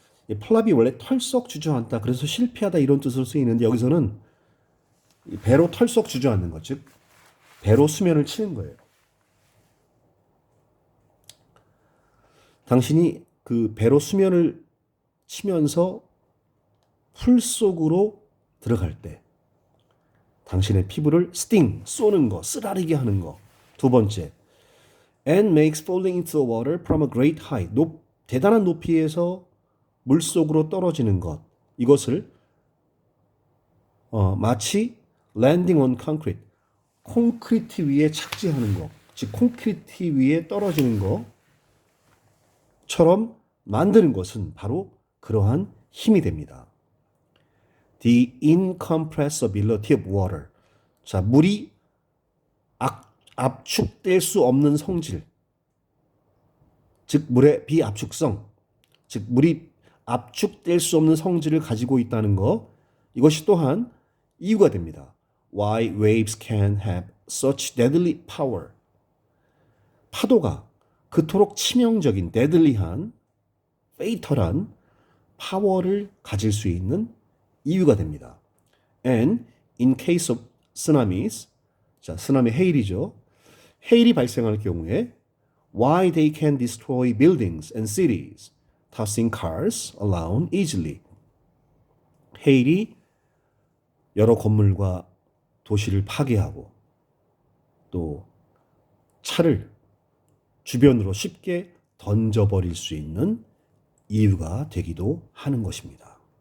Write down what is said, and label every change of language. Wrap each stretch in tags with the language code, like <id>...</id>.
<ko>이 플랍이 원래 털썩 주저앉다 그래서 실패하다 이런 뜻으로 쓰이는데 여기서는 배로 털썩 주저앉는 것, 즉 배로 수면을 치는 거예요. 당신이 그 배로 수면을 치면서 풀 속으로 들어갈 때 당신의 피부를 sting, 쏘는 거, 쓰라리게 하는 거. 두 번째,</ko> <en>and makes falling into the water from a great height.</en> <ko>대단한 높이에서 물속으로 떨어지는 것. 이것을 마치</ko> <en>landing on concrete,</en> <ko>콘크리트 위에 착지하는 것, 즉 콘크리트 위에 떨어지는 것처럼 만드는 것은 바로 그러한 힘이 됩니다.</ko> <en>The incompressibility of water.</en> <ko>자, 물이 압축될 수 없는 성질, 즉 물의 비압축성, 즉 물이 압축될 수 없는 성질을 가지고 있다는 것, 이것이 또한 이유가 됩니다.</ko> <en>Why waves can have such deadly power.</en> <ko>파도가 그토록 치명적인, deadly한, fatal한 파워를 가질 수 있는 이유가 됩니다.</ko> <en>And in case of tsunamis, 자,</en> <ko>쓰나미 해일이죠. 해일이 발생할 경우에</ko> <en>why they can destroy buildings and cities, tossing cars around easily.</en> <ko>해일이 여러 건물과 도시를 파괴하고 또 차를 주변으로 쉽게 던져버릴 수 있는 이유가 되기도 하는 것입니다.</ko>